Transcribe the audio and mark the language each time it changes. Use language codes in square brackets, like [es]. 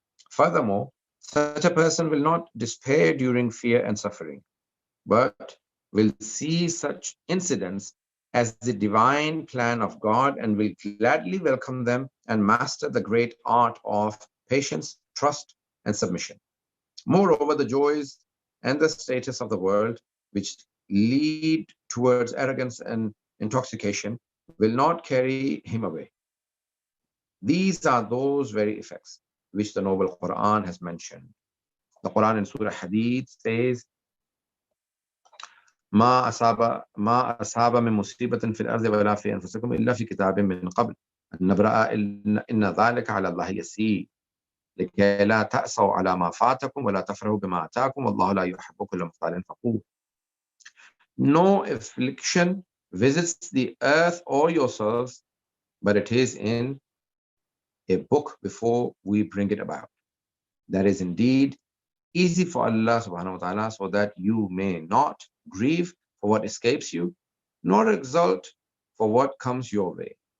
[en] Furthermore, such a person will not despair during fear and suffering, but will see such incidents as the divine plan of God and will gladly welcome them and master the great art of patience, trust, and submission. Moreover, the joys and the status of the world, which lead towards arrogance and intoxication, will not carry him away. These are those very effects which the noble Quran has mentioned. The Quran in Surah Hadid says, [ar] ما أصاب من مصيبة في الأرض ولا في أنفسكم إلا في كتاب من قبل أن نبرأ إن ذلك على الله يسير لكي لا تأسوا على ما فاتكم ولا تفرحوا بما آتاكم والله لا يحب كل مختال فخور. [en] No affliction visits the earth or yourselves, but it is in a book before we bring it about. That is indeed easy for Allah subhanahu wa ta'ala, so that you may not grieve for what escapes you, nor exult for what comes your way.